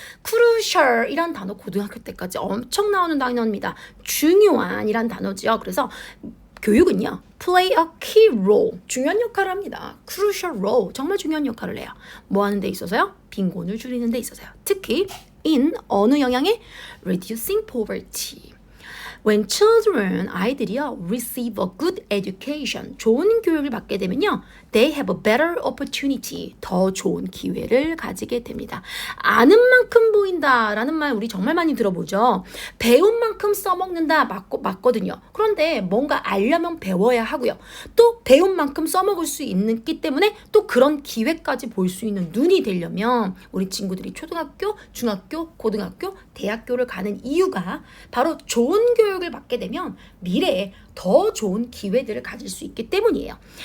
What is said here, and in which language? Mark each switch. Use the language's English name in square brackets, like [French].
[Korean] crucial 이란 단어 고등학교 때까지 엄청 나오는 단어입니다. 중요한 이란 단어죠. 그래서 교육은요, [English] play a key role, [Korean] 중요한 역할을 합니다. [English] crucial role, [Korean] 정말 중요한 역할을 해요. 뭐 하는 데 있어서요? 빈곤을 줄이는 데 있어서요. 특히 [English] in [Korean] 어느 영향에? [English] reducing poverty. When children, [Korean] 아이들이요, [English] receive a good education, [Korean] 좋은 교육을 받게 되면요, [English] they have a better opportunity, [Korean] 더 좋은 기회를 가지게 됩니다. 아는 만큼 보인다라는 말 우리 정말 많이 들어보죠. 배운 만큼 써먹는다, 맞거든요. 그런데 뭔가 알려면 배워야 하고요. 또 배운 만큼 써먹을 수 있기 때문에 또 그런 기회까지 볼 수 있는 눈이 되려면 우리 친구들이 초등학교, 중학교, 고등학교, 대학교를 가는 이유가 바로 좋은 교육을 받게 되면 미래에 더 좋은 기회들을 가질 수 있기 때문이에요.